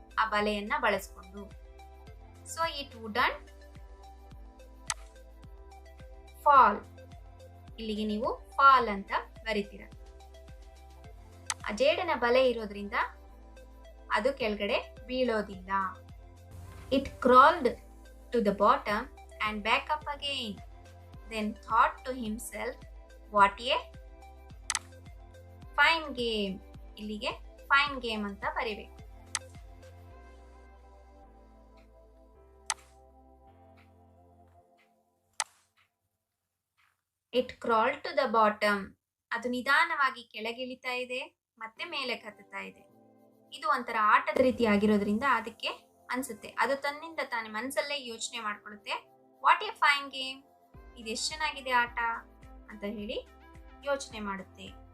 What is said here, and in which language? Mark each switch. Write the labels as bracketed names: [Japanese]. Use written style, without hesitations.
[Kannada] ಆ ಬಲೆಯನ್ನ ಬಳಸಿಕೊಂಡು. [English] So it wouldn't fall. [Kannada] ಇಲ್ಲಿಗೆ ನೀವು ಫಾಲ್ ಅಂತ ಬರಿತೀರ. ಆ ಜೇಡನ ಬಲೆ ಇರೋದ್ರಿಂದ ಅದು ಕೆಳಗಡೆ ಬೀಳೋದಿಲ್ಲ. [English] It crawled to the bottom and back up again. Then thought to himself, what a fine game. [Kannada] ಇಲ್ಲಿಗೆ ಫೈನ್ ಗೇಮ್ ಅಂತ ಬರಿಬೇಕು. [English] It crawled to the bottom. [Kannada] ಅದು ನಿಧಾನವಾಗಿ ಕೆಳಗಿಳಿತಾ ಇದೆ ಮತ್ತೆ ಮೇಲೆ ಹತ್ತುತ್ತಾ ಇದೆ. ಇದು ಒಂಥರ ಆಟದ ರೀತಿ ಆಗಿರೋದ್ರಿಂದ ಅದಕ್ಕೆ ಅನ್ಸುತ್ತೆ, ಅದು ತನ್ನಿಂದ ತಾನೇ ಮನಸ್ಸಲ್ಲೇ ಯೋಚನೆ ಮಾಡ್ಕೊಳ್ಳುತ್ತೆ, [English] what a fine game, [Kannada] ಇದು ಎಷ್ಟು ಚೆನ್ನಾಗಿದೆ ಆಟ ಅಂತ ಹೇಳಿ ಯೋಚನೆ ಮಾಡುತ್ತೆ.